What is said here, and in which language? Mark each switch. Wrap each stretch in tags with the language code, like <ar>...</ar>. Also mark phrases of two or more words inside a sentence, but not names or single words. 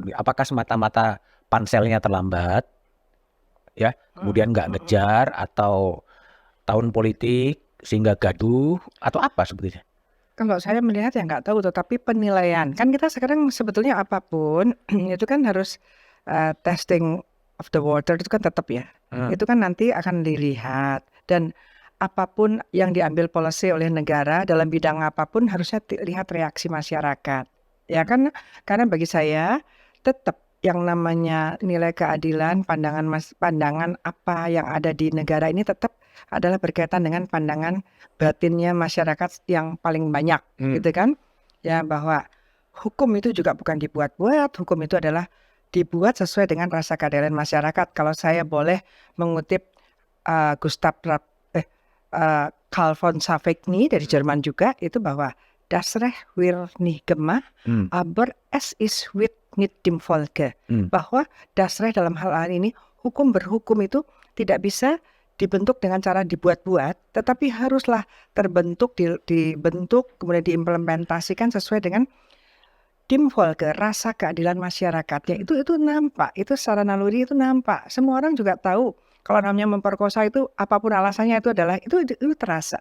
<id>Apakah semata-mata panselnya terlambat, ya, kemudian nggak ngejar atau tahun politik sehingga gaduh atau apa sebetulnya? Kalau saya melihat ya nggak tahu, tetapi penilaian kan kita sekarang sebetulnya apapun itu kan harus</id> <en>testing of the water</en> <id>itu kan tetap ya. Itu kan nanti akan dilihat, dan apapun yang diambil policy oleh negara dalam bidang apapun harusnya lihat reaksi masyarakat. Ya kan, karena bagi saya tetap yang namanya nilai keadilan, pandangan apa yang ada di negara ini tetap adalah berkaitan dengan pandangan batinnya masyarakat yang paling banyak, gitu kan? Ya, bahwa hukum itu juga bukan dibuat-buat, hukum itu adalah dibuat sesuai dengan rasa keadilan masyarakat. Kalau saya boleh mengutip Carl von Savigny dari Jerman juga, itu bahwa</id> <de>das Recht wird nicht gemacht, aber es ist wird nicht dem Volke.</de> <id>Bahwa</id> <de>das Recht</de> <id>dalam hal ini, hukum berhukum itu tidak bisa dibentuk dengan cara dibuat-buat, tetapi haruslah terbentuk, dibentuk, kemudian diimplementasikan sesuai dengan</id> <de>dem Volke,</de> <id>rasa keadilan masyarakatnya. Itu nampak, itu secara naluri itu nampak. Semua orang juga tahu kalau namanya memperkosa itu apapun alasannya itu adalah itu terasa.</id>